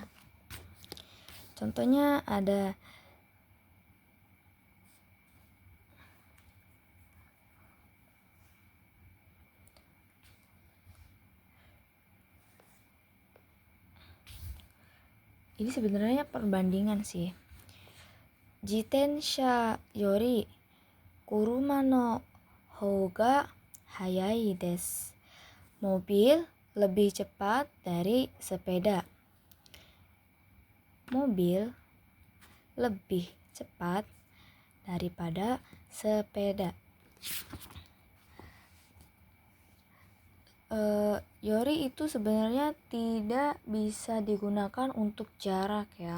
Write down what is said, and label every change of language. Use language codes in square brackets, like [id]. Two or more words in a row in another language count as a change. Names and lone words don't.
[id] Contohnya ada ini sebenarnya perbandingan sih. [ja] 自転車より車の方が速いです. [id] Mobil lebih cepat dari sepeda. Mobil lebih cepat daripada sepeda. Yori itu sebenarnya tidak bisa digunakan untuk jarak ya.